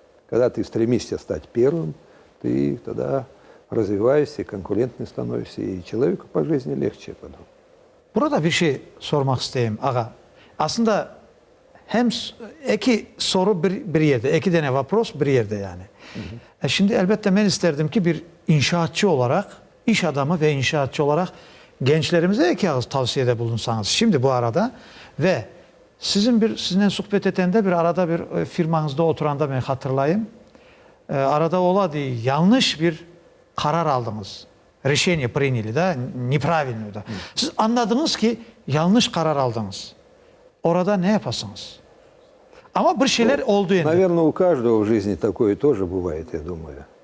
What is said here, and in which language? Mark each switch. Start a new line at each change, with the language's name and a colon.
Russian: Когда ты стремишься стать первым, ты тогда развиваешься, конкурентный становишься, и человеку по жизни легче потом.
Crimean Tatar: Burada bir şey sormak isteyeyim ağa. Aslında hem iki soru bir yerde, iki tane vapros bir yerde yani. Şimdi elbette ben isterdim ki bir inşaatçı olarak, iş adamı ve inşaatçı olarak gençlerimize iki ağız tavsiyede bulunsanız. Şimdi bu arada ve sizinle sohbet etende bir arada bir firmanızda oturanda ben hatırlayayım. Arada oladı yanlış bir karar aldınız.
Russian: Решение приняли, да, неправильную, да.
Crimean Tatar: Siz anladınız ki yanlış karar aldınız. Orada ne yapasınız? Ama bir şeyler oldu yani.
Russian: Наверное, у каждого в жизни такое тоже бывает, я думаю.